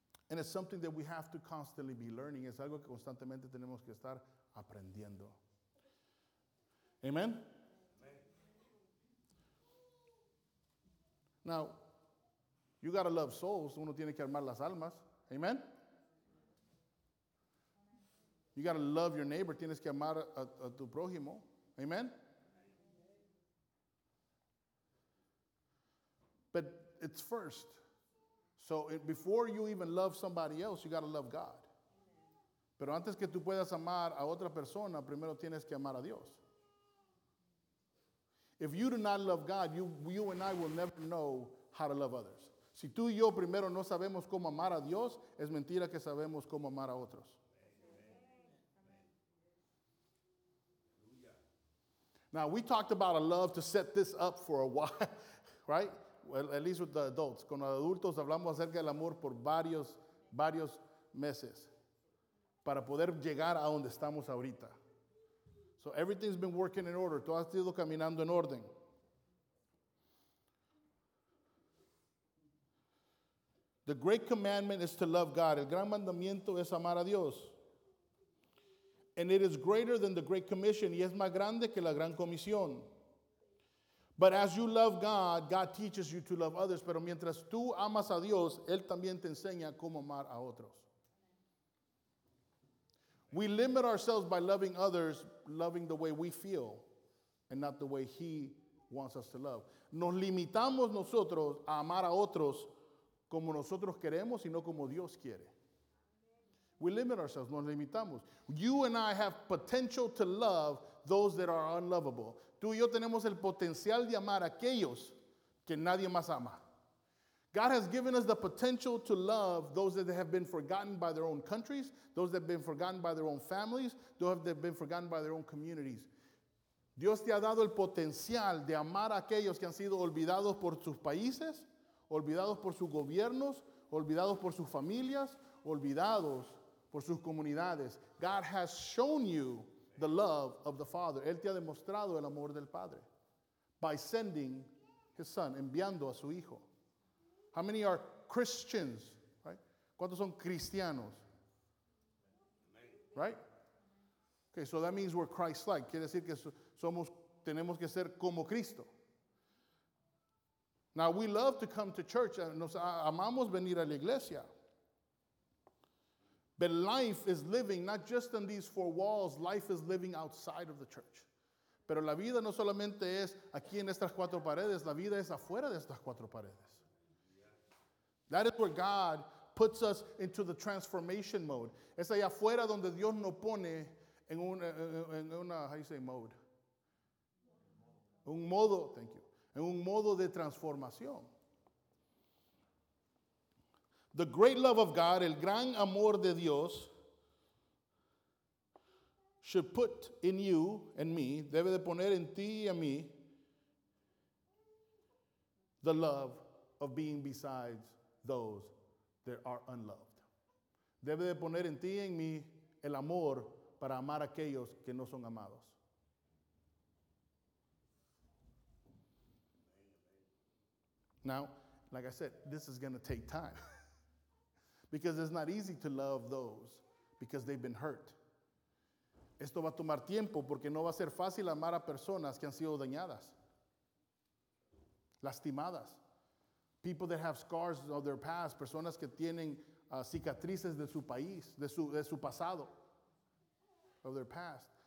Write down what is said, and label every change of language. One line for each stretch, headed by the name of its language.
English: And it's something that we have to constantly be learning.
Spanish: Es algo que constantemente tenemos que estar aprendiendo.
English: Amen? Amen. Now, you gotta love souls.
Spanish: Uno tiene que amar las almas. Amen?
English: You gotta love your neighbor.
Spanish: Tienes que amar a tu prójimo. Amen?
English: But it's first. So before you even love somebody else, you gotta love God.
Spanish: Pero antes que tú puedas amar a otra persona, primero tienes que amar a Dios.
English: If you do not love God, you and I will never know how to love others.
Spanish: Si tú y yo primero no sabemos cómo amar a Dios, es mentira que sabemos cómo amar a otros.
English: Now, we talked about a love to set this up for a while, right? Well, at least with the adults.
Spanish: Con los adultos hablamos acerca del amor por varios meses para poder llegar a donde estamos ahorita.
English: So everything's been working in order.
Spanish: Todo ha sido caminando en orden.
English: The great commandment is to love God.
Spanish: El gran mandamiento es amar a Dios.
English: And it is greater than the Great Commission.
Spanish: Y es más grande que la Gran Comisión.
English: But as you love God, God teaches you to love others.
Spanish: Pero mientras tú amas a Dios, Él también te enseña cómo amar a otros.
English: We limit ourselves by loving others, loving the way we feel, and not the way He wants us to love.
Spanish: Nos limitamos nosotros a amar a otros como nosotros queremos y no como Dios quiere.
English: We limit ourselves,
Spanish: nos limitamos.
English: You and I have potential to love those that are unlovable.
Spanish: Tú y yo tenemos el potencial de amar a aquellos que nadie más ama.
English: God has given us the potential to love those that have been forgotten by their own countries, those that have been forgotten by their own families, those that have been forgotten by their own communities.
Spanish: Dios te ha dado el potencial de amar a aquellos que han sido olvidados por sus países, olvidados por sus gobiernos, olvidados por sus familias, olvidados por sus comunidades.
English: God has shown you the love of the Father.
Spanish: Él te ha demostrado el amor del Padre
English: by sending His Son,
Spanish: enviando a su Hijo.
English: How many are Christians? Right?
Spanish: ¿Cuántos son cristianos?
English: Right? Okay, so that means we're Christ-like.
Spanish: Quiere decir que tenemos que ser como Cristo.
English: Now, we love to come to church.
Spanish: Nos amamos venir a la iglesia.
English: But life is living not just in these four walls. Life is living outside of the church.
Spanish: Pero la vida no solamente es aquí en estas cuatro paredes. La vida es afuera de estas cuatro paredes.
English: That is where God puts us into the transformation mode.
Spanish: Es allá afuera donde Dios nos pone en un modo de transformación.
English: The great love of God,
Spanish: el gran amor de Dios,
English: should put in you and me,
Spanish: debe de poner en ti y a mí,
English: the love of being beside those that are unloved.
Spanish: Debe de poner en ti y en mí el amor para amar a aquellos que no son amados.
English: Now, like I said, this is going to take time. Because it's not easy to love those because they've been hurt.
Spanish: Esto va a tomar tiempo porque no va a ser fácil amar a personas que han sido dañadas, lastimadas.
English: People that have scars of their past,
Spanish: personas que tienen cicatrices de su país, de su pasado,
English: of their past.